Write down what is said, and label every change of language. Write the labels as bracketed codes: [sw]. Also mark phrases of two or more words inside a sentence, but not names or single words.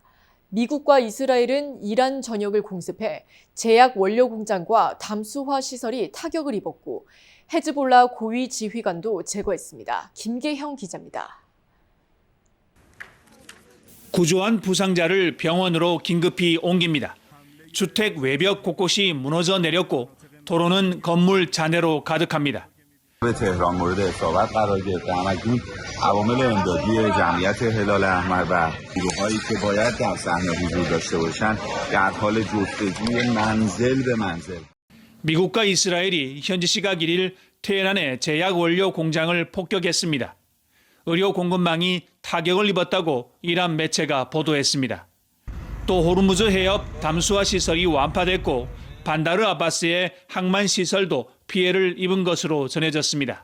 [ko] 미국과 이스라엘은 이란 전역을 공습해 제약 원료 공장과 담수화 시설이 타격을 입었고 헤즈볼라 고위 지휘관도 제거했습니다. 김계형 기자입니다. 구조한 부상자를 병원으로 긴급히 옮깁니다. 주택 외벽 곳곳이 무너져 내렸고 도로는 건물 잔해로 가득합니다. [fa] به تهران مورد اصابت قرار گرفته همکنون عوامل امدادی جمعیت هلال احمر و نیروهایی که باید در صحنه حضور داشته باشند در حال جستجوی منزل به منزل. [ko] 미국과 이스라엘이 현지 시각 1일 테헤란의 제약 원료 공장을 폭격했습니다. 의료 공급망이 타격을 입었다고 이란 매체가 보도했습니다. 또 호르무즈 해협 담수화 시설이 완파됐고 반다르 아바스의 항만 시설도 피해를 입은 것으로 전해졌습니다.